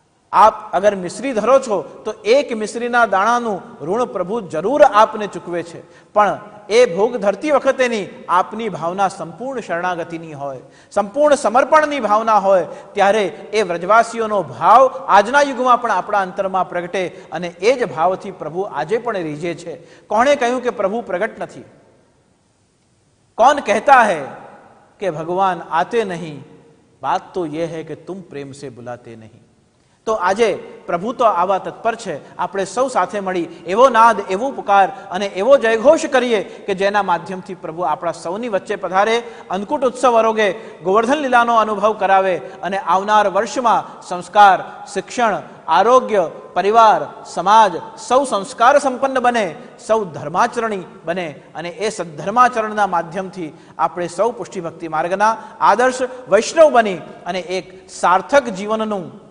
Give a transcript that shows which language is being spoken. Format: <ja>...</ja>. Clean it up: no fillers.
<gu>આપ અગર મિશ્રી ધરો છો તો એક મિશ્રીના દાણાનું ઋણ પ્રભુ જરૂર આપને ચૂકવે છે, પણ એ ભોગ ધરતી વખતેની આપની ભાવના સંપૂર્ણ શરણાગતિની હોય, સંપૂર્ણ સમર્પણની ભાવના હોય, ત્યારે એ વ્રજવાસીઓનો ભાવ આજના યુગમાં પણ આપણા અંતરમાં પ્રગટે અને એ જ ભાવથી પ્રભુ આજે પણ રીઝે છે. કોણે કહ્યું કે પ્રભુ પ્રગટ નથી?</gu> <hi>कौन कहता है कि भगवान आते नहीं? बात तो यह है कि तुम प्रेम से बुलाते नहीं.</hi> <gu>તો આજે પ્રભુ તો આવા તત્પર છે. આપણે સૌ સાથે મળી એવો નાદ, એવો પુકાર અને એવો જયઘોષ કરીએ કે જેના માધ્યમથી પ્રભુ આપણા સૌની વચ્ચે પધારે, અન્નકૂટ ઉત્સવ આરોગે, ગોવર્ધન લીલાનો અનુભવ કરાવે અને આવનાર વર્ષમાં સંસ્કાર, શિક્ષણ, આરોગ્ય, પરિવાર, સમાજ સૌ સંસ્કાર સંપન્ન બને, સૌ ધર્માચરણી બને અને એ સદ્ધર્માચરણના માધ્યમથી આપણે સૌ પુષ્ટિ ભક્તિ માર્ગના આદર્શ વૈષ્ણવ બની અને એક સાર્થક જીવનનું</gu>